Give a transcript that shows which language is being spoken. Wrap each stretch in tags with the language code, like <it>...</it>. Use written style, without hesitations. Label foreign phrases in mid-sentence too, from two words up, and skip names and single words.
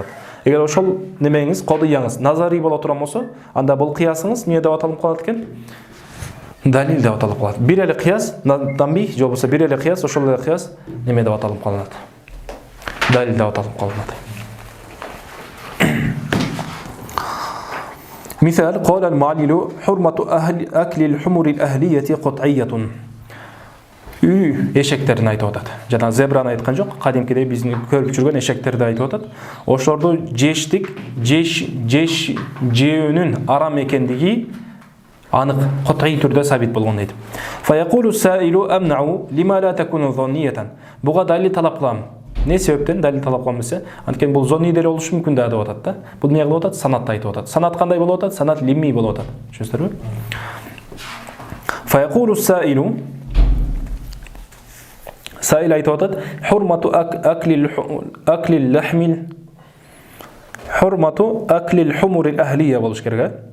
<ky>Эгер ошол немеңиз кодыяңыз назари боло турган болсо, анда бул кыясыңыз эмне деп аталып калат экен? Далил деп аталып калат. Бир эле кыяс тамбих же болбосо бир эле кыяс, ошол эле кыяс неме деп аталып калат? Далил деп аталып калат. Мисал,</ky> <ar>قال المعلل حرمة أكل الحمر الأهلية قطعية.</ar> <ky>Үй эшектерин айтып атат. Жана зебраны айткан жок, кадимкиде биздин көрүп жүргөн эшектерди айтып атат. Ошолорду жеүүнүн арам экендиги анык, кат'ий түрдө сабит болгон дейт.</ky> <ar>فيقول السائل أمنعه لم لا تكون ظنية.</ar> <ky>Буга далил талап кылам. Не себептен далил талап кылам десе, анткени бул зонни деле болушу мүмкүн да деп атат да. Бул эмне кылып атат? Санатты айтып атат. Санат кандай болуп атат? Санат лимми болуп атат. Түшүнүңүздөрбү?</ky> <ar>فيقول السائل</ar> <ky>Саил айтып атат,</ky> <ar>حرمة أكل الحمر الأهلية</ar> <ky>болуш керек.</ky>